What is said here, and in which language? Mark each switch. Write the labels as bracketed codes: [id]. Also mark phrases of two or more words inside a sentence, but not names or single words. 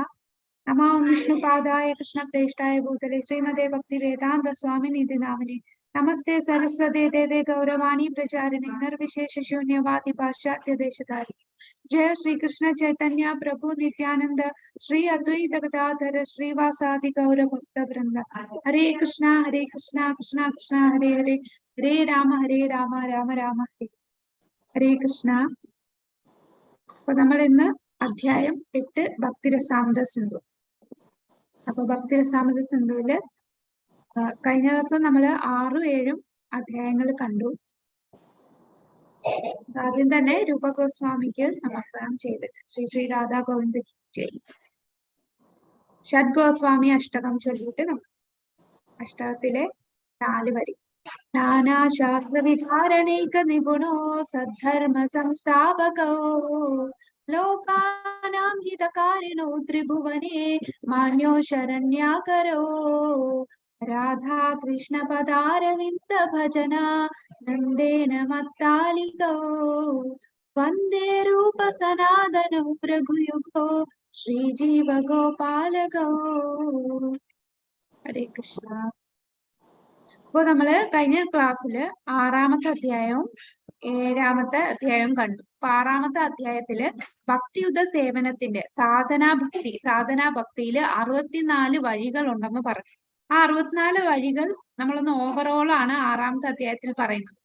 [sa] नमो विष्णुपादाय कृष्णप्रेष्ठाय भूतले श्रीमते भक्तिवेदान्तस्वामिनिधि नामिने। नमस्ते सरस्वती देवे गौरवाणी प्रचारिणे निर्विशेषशून्यवादी पाश्चात्य देशधारी। जय श्री कृष्ण चैतन्य प्रभु नित्यानंद श्री अद्वैत गदाधर श्रीवासादि गौर भक्त वृंद। हरे कृष्णा कृष्णा कृष्णा हरे हरे, हरे राम राम राम हरे ഹരേ കൃഷ്ണ. [ml] അപ്പൊ നമ്മൾ ഇന്ന് അധ്യായം 8 ഭക്തിരസാമൃത സിന്ധു. അപ്പൊ ഭക്തിരസാമൃത സിന്ധുവില് കഴിഞ്ഞ ദിവസം നമ്മൾ 6ഉം 7ഉം അധ്യായങ്ങൾ കണ്ടു. ആദ്യം തന്നെ രൂപ ഗോസ്വാമിക്ക് സമർപ്പണം ചെയ്തിട്ട് ശ്രീ രാധാ ഗോവിന്ദ ജയ് ഷഡ് ഗോസ്വാമി അഷ്ടകം ചൊല്ലിയിട്ട് നമുക്ക് അഷ്ടകത്തിലെ 4 വരി. [sa] नानाशास्त्र विचारणैक निपुणो सद्धर्म संस्थापको लोकानां हितकारिणो त्रिभुवने मान्यो शरण्याकरो राधा कृष्ण पदारविन्द भजना नन्देन मत्तालिको वन्दे रूप सनातनो प्रभुयुगो श्रीजीव गोपालगो. हरे कृष्ण. [ml] അപ്പോൾ നമ്മള് കഴിഞ്ഞ ക്ലാസ്സില് 6ാമത്തെ അധ്യായവും 7ാമത്തെ അധ്യായവും കണ്ടു. അപ്പൊ 6ാമത്തെ അധ്യായത്തില് ഭക്തിയുദ്ധ സേവനത്തിന്റെ സാധനാ ഭക്തിയില് 64 വഴികൾ ഉണ്ടെന്ന് പറഞ്ഞു. ആ 64 വഴികൾ നമ്മളൊന്ന് ഓവറോൾ ആണ് 6ാമത്തെ അധ്യായത്തിൽ പറയുന്നത്.